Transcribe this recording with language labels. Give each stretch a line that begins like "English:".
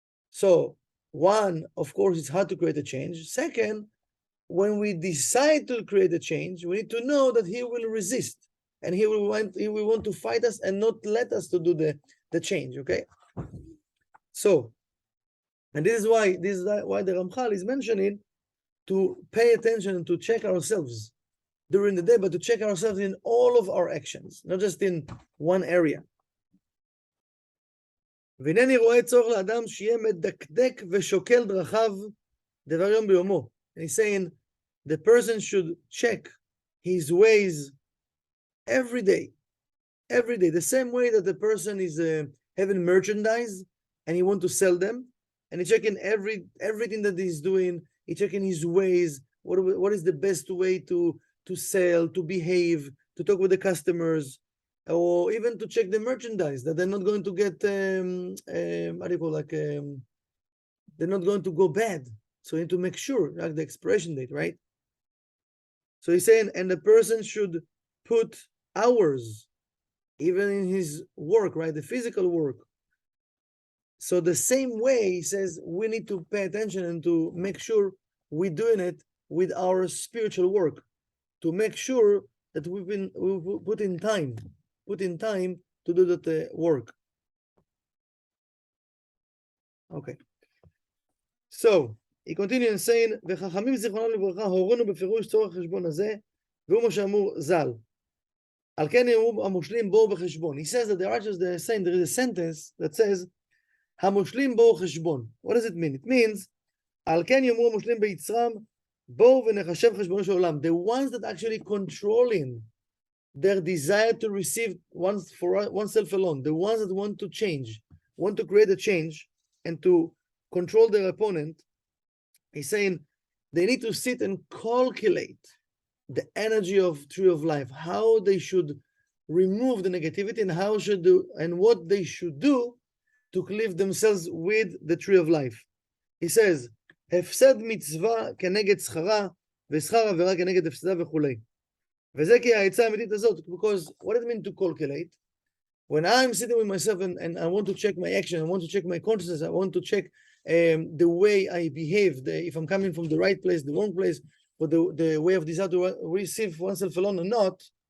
English: So one, of course, it's hard to create a change. Second, when we decide to create a change, we need to know that he will resist and he will want to fight us and not let us to do the change, okay? So, and this is why the Ramchal is mentioning to pay attention and to check ourselves during the day, but to check ourselves in all of our actions, not just in one area.
Hebrew: והנני רואה צורך לאדם שיהיה מדקדק ושוקל דרכיו דבר יום ביומו.
English: And he's saying the person should check his ways every day, the same way that the person is having merchandise and he want to sell them, and he's checking everything that he's doing. He's checking his ways. What is the best way to sell, to behave, to talk with the customers, or even to check the merchandise, that they're not going to get they're not going to go bad. So you need to make sure, like the expiration date, right? So he's saying, and the person should put hours, even in his work, right? The physical work. So the same way, he says, we need to pay attention and to make sure we're doing it with our spiritual work, to make sure that we put in time to do that work. Okay. So, he continues saying,
Hebrew: וחכמים זיכרונם לברכה הורונו בפירוש צורך חשבון הזה, והוא מה שאמור ז"ל. על כן יאמרו המושלים בואו בחשבון.
English: He says that the righteous, they're saying, there is a sentence that says,
Hebrew: המושלים בואו חשבון.
English: What does it mean? It means,
Hebrew: על כן יאמרו המושלים ביצרם, בואו ונחשב חשבונו של עולם.
English: The ones that actually controlling their desire to receive for oneself alone, the ones that want to change, want to create a change and to control their opponent, he's saying they need to sit and calculate the energy of tree of life, how they should remove the negativity and how should do and what they should do to cleave themselves with the tree of life.
Hebrew: He says, הפסד מצווה כנגד שכרה ושכר עבירה כנגד הפסדה וכולי. וזה כי העצה האמיתית הזאת,
English: because what does it mean to calculate? When I'm sitting with myself and I want to check my action, I want to check my consciousness, I want to check the way I behave, if I'm coming from the right place, the wrong place, or the way of desire to receive oneself alone or not,